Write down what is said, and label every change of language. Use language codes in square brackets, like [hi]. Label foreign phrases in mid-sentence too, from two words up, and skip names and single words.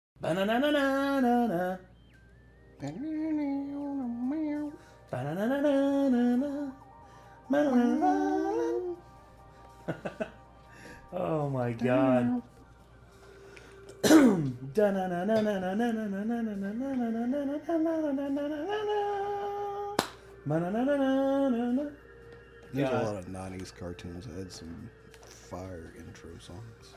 [en] Ba-na-na-na-na-na-na. Ba-na-na-na-na-na-na. Ba-na-na-na-na. Oh my god. There's a lot of 90s cartoons that had some fire intro songs.